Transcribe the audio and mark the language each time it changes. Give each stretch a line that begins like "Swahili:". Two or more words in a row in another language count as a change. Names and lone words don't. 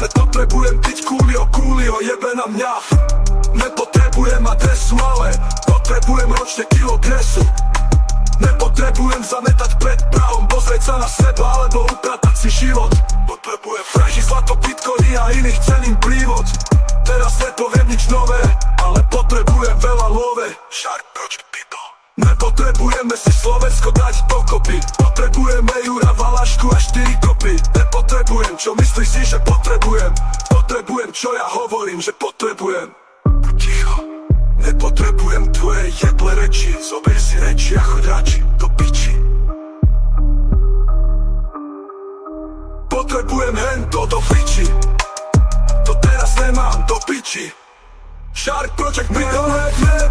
Slovak: Nepotrebujem piť kúlio, jebe na mňa. Nepotrebujem adresu, ale potrebujem ročne kilo gresu. Nepotrebujem zametať pred prahom, pozrieť sa na seba alebo upratať si život. Potrebujem praži, zlato, bitcoiny a iných cenín prívod. Teraz nepoviem nič nové, ale potrebujem veľa love.
English: Sharp Project people.
Slovak: Nepotrebujeme si Slovensko dať dokopy. Potrebujeme Jura Valašku a 4 kopy. Nepotrebujem, čo myslíš si, že potrebujem. Potrebujem, čo ja hovorím, že potrebujem. Ticho. Nepotrebujem tvoje jedle reči. Zober si reči a choď radši do piči. Potrebujem hento do piči. To teraz nemám do piči.
English: Sharp Project people.